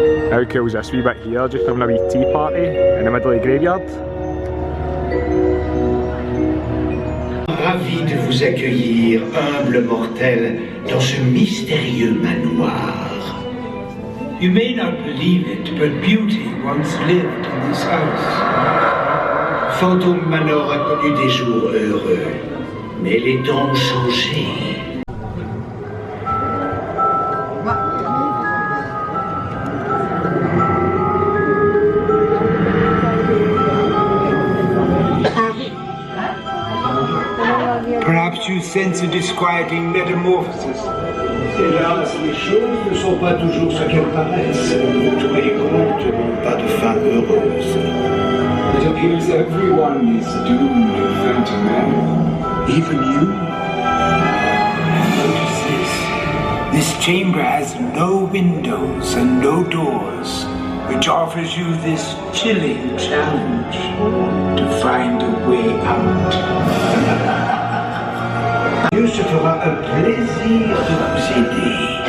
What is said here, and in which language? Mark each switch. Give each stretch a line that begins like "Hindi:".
English: How cool is this wee bit here, just having a wee tea party in the middle of the graveyard?
French: Ravi de vous accueillir, humble mortel, dans ce mystérieux manoir.
English: You may not believe it, but beauty once lived in this house.
French: Phantom Manor a connu des jours heureux, mais les temps ont changé.
English: Perhaps you sense a disquieting metamorphosis.
French: Hélas, les choses ne sont pas toujours ce qu'elles paraissent. Tous les contes n'ont pas de fin heureuse.
English: It appears everyone is doomed to Phantom Manor. Even you? Notice this. This chamber has no windows and no doors, which offers you this chilling challenge to find a way out.
French: Dieu se fera un plaisir de vous aider.